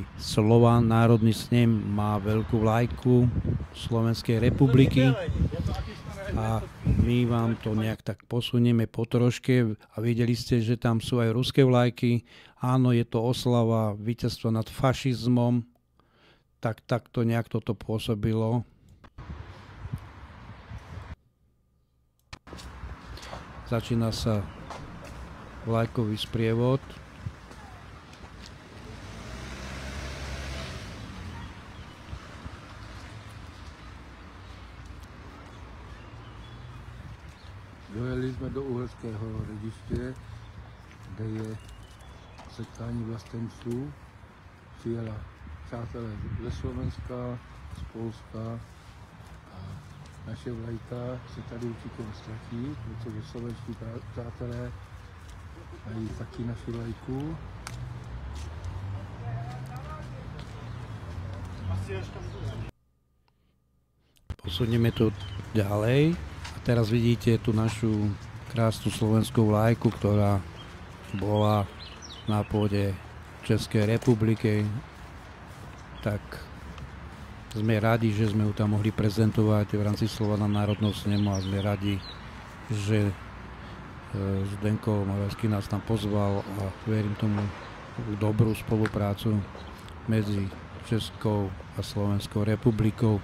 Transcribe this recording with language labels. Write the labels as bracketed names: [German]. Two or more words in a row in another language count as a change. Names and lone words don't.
[Slovak] Slovan, Národný snem má veľkú vlajku Slovenskej republiky a my vám to nejak tak posunieme po troške a videli ste, že tam sú aj ruské vlajky. Áno, je to oslava víťazstva nad fašizmom, tak to nejak toto pôsobilo. Začína sa vlajkový sprievod. [Czech] Dojeli jsme do Uherského Hradiště, kde je setkání vlastenců. Přijela přátelé ze Slovenska, z Polska a naše vlajka se tady určitě nestratí, protože slovenští přátelé mají taky naši vlajku. [Slovak] Posunieme to ďalej. A teraz vidíte tú našu krásnu slovenskú vlajku, ktorá bola na pôde Českej republiky. Tak sme radi, že sme ju tam mohli prezentovať v rámci Slovana národného snemu a sme radi, že Zdenko Moravský nás tam pozval a verím tomu dobrú spoluprácu medzi Českou a Slovenskou republikou.